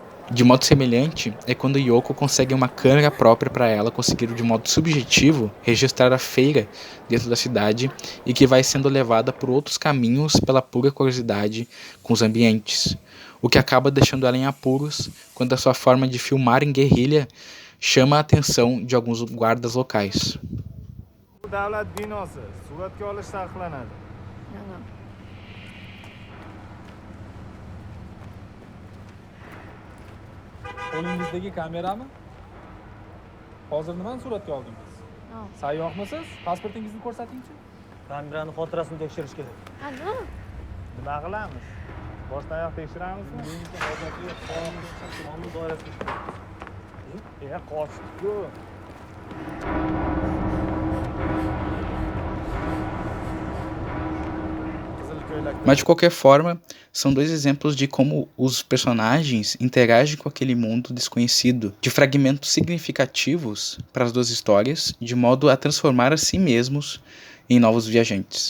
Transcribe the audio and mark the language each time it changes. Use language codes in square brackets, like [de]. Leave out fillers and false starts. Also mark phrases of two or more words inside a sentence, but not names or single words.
[pt] De modo semelhante, é quando Yoko consegue uma câmera própria para ela conseguir de modo subjetivo registrar a feira dentro da cidade e que vai sendo levada por outros caminhos pela pura curiosidade com os ambientes, o que acaba deixando ela em apuros quando a sua forma de filmar em guerrilha chama a atenção de alguns guardas locais. [uz] Davlat binosi suratga olish taqiqlanadi. Qo'lingizdagi kamerami? Hozir nimani suratga oldingiz? Sayyohmisiz? Pasportingizni ko'rsatingchi. Kamerani xotirasini tekshirish kerak. Nima? Nima qilamiz? Boshdan oyoq tekshiramizmi? Qonun doirasida. Qochdik-ku. [pt] Mas de qualquer forma, são dois exemplos de como os personagens interagem com aquele mundo desconhecido, de fragmentos significativos para as duas histórias, de modo a transformar a si mesmos em novos viajantes.